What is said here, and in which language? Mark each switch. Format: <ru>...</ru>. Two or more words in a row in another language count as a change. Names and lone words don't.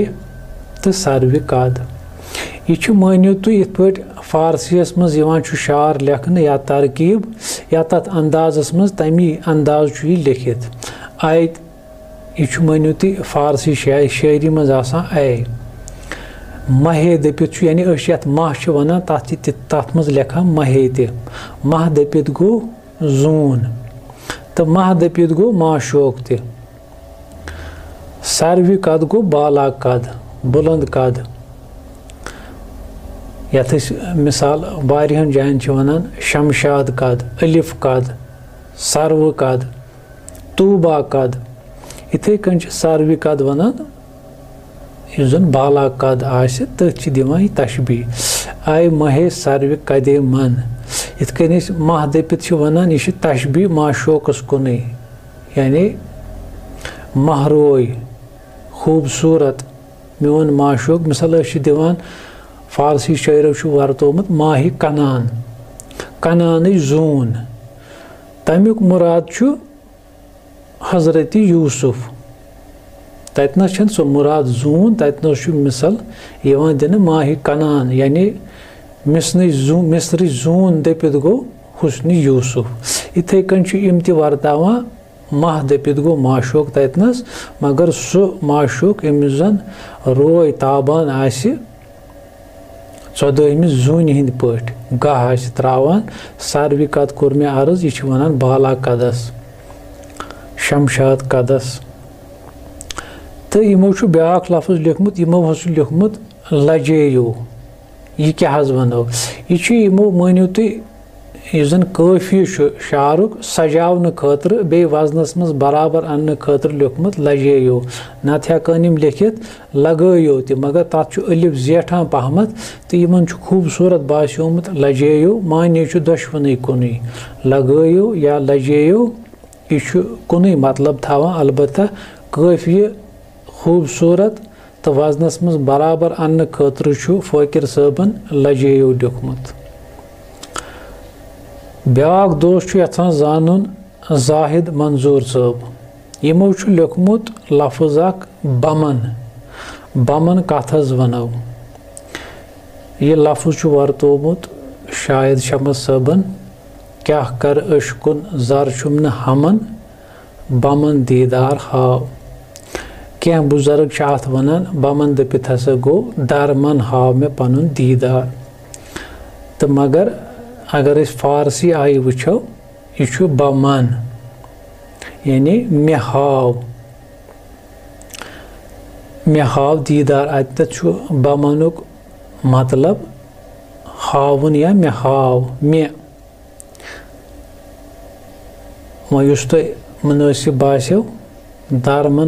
<ks>तो सर्वि कद यह मानियो तुम इत पे फारसियस मज शार लेखन या तरकीब या तथ अंदाजस मज तमी अंदाज लिखित आय यह मानियो तुम फारसी शायरी मज आय महे दपित यानी ये मह वनान तथ मज लेखा महे मह दपित गो जून तो मह दपित गो माशोक सर्वि कद गो बाला कद बुलंद कद यथ मिसाल वारियन जायन वनान शमशाद कद अलिफ कद सर्व कद तूबा कद इथे कन सर्वि कद वनान इस जन बाला कद आसे तथ दिवान तशबी आय</ks> <fa>ماه سرو قد من</fa> <ks>इत कन मह दपित वनान यह तशबी माशोकस कुन यानी महरोय खूबसूरत मोन माशोक मिसाल दिवान फारसी शायरों वर्तोमुत</ks> <fa>ماه کنعان</fa> <ks>कनान जून तमिक मुराद हजरत यूसुफ ततनस सो मुराद जून ततनस मिसल दिन</ks> <fa>ماه کنعان</fa> <ks>यानी मिस्री जून दपित गो हुस्न यूसुफ इथे कन यम वर्तावान मह दपित गो माशोक ततनस मगर सु माशोक यमिस जन रोय ताबान आसि 14 जून हिंद पट गह आसि त्रावान सारवी कत कोर मे अर्ज यह वनान बाला कदस शमशाद कदस तो यमो ब्याक लफ्ज लिखमुत यमो हस लिखमुत लजेयो यह क्या वनो यह यमो मानियो तुम इस जन काफी शारुक सजावन खतर बे वजनस मज बराबर अन्न खतर लिखमुत लजेयो नत हेकान यम लिखित लगयो त मगर तथ अलिफ जेठान पहमत तो यमन खूबसूरत बास्योमुत लजेयो माने दुश्वनी कुन लगयो या लजेयो यह कुन मतलब थवान अलबत्ता काफी खूबसूरत तो वजनस मज बराबर अन्न खतर फ़कीर साहबन लजेयो लिखमुत। ब्याक दोस्त यहां जानन जाहिद मंजूर साहब यमो लिखमुत लफ्ज अख बमन बमन कथ वनो यह लफ्ज वर्तोमुत शायद शमस साहबन क्या कर अशकुन जर चुम न हमन बमन दीदार हाव क्या बुजुर्ग अत वनान बमन दपित हसा गो दरमन हाव मे पनुन दीदार तो मगर अगर इस फारसी आई वुचो यह बमन यानी मे हाव दीदार अत बमनुक मतलब हावन या मे हाव मे वुस तुम मुनासिब बास्यो दरमन</ks>